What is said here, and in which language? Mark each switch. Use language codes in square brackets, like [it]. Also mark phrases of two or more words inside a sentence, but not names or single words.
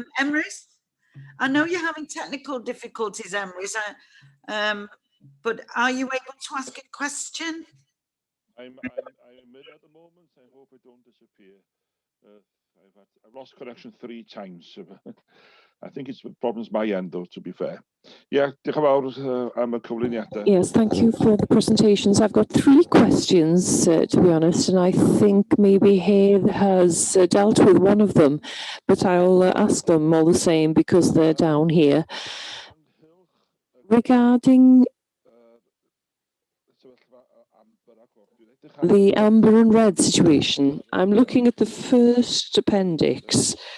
[en] Emrys, I know you're having technical difficulties, Emrys, but are you able to ask a question? I'm in at the moment. I hope I don't disappear. I've lost connection 3 times. So I think it's problems my end, though, to be fair. Yeah, [cy] diolch yn fawr am y cyflwyniadau. [en] Yes, thank you for the presentations. I've got 3 questions, to be honest, and I think maybe Hayes has dealt with one of them, but I'll ask them all the same because they're down here. Regarding the amber and red situation, I'm looking at the first appendix.